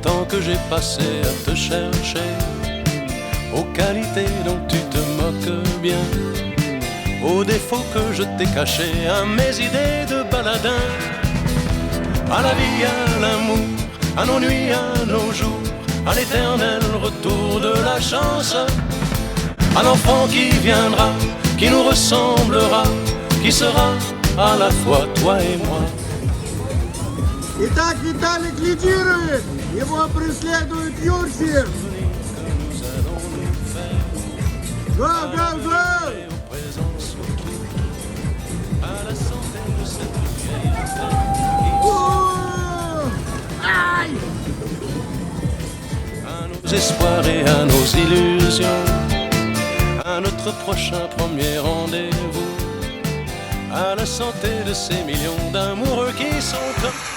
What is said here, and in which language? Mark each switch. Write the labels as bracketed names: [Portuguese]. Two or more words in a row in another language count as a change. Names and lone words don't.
[French] que j'ai passé à te chercher, aux qualités dont tu te moques bien, aux défauts que je t'ai cachés, à mes idées de baladin, à la vie, à l'amour, à nos nuits, à nos jours, à l'éternel retour de la chance, à l'enfant qui viendra, qui nous ressemblera, qui sera à la fois toi et moi. [Russian] Итак, Виталик лидирует. Его преследует Юрсик. [English] Go, go, go! [French] À nos espoirs et à nos illusions, à notre prochain premier rendez-vous, à la santé de ces millions d'amoureux qui sont comme...